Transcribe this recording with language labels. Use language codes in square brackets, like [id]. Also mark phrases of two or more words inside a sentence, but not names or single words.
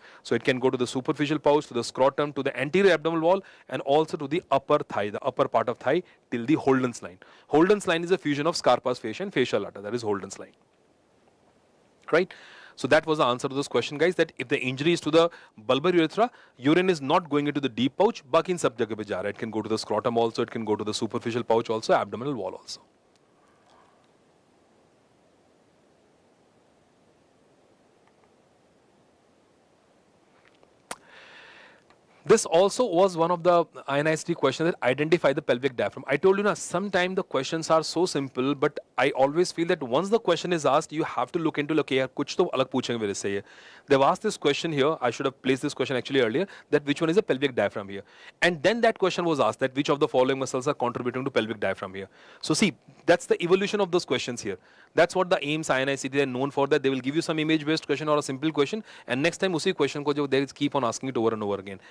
[en] So it can go to the superficial pouch, to the scrotum, to the anterior abdominal wall, and also to the upper thigh, the upper part of thigh till the Holden's line. Holden's line is a fusion of Scarpa's fascia and fascia lata. That is Holden's line. Right? So that was the answer to this question, guys, that if the injury is to the bulbar urethra, urine is not going into the deep pouch, [hi] बाकी इन सब जगह पे जा रहा है. [en] It can go to the scrotum also, it can go to the superficial pouch also, abdominal wall also. This also was one of the INICET questions that identify the pelvic diaphragm. I told you now, sometimes the questions are so simple, but I always feel that once the question is asked, you have to look into, look, [hi] यार, कुछ तो अलग पूछेंगे मेरे से. [en] They've asked this question here. I should have placed this question actually earlier, that which one is the pelvic diaphragm here. And then that question was asked, that which of the following muscles are contributing to pelvic diaphragm here. So see, that's the evolution of those questions here. That's what the AIMS, INICET are known for, that they will give you some image-based question or a simple question, and next time [hi] usi question ko [en] they keep on asking it over and over again.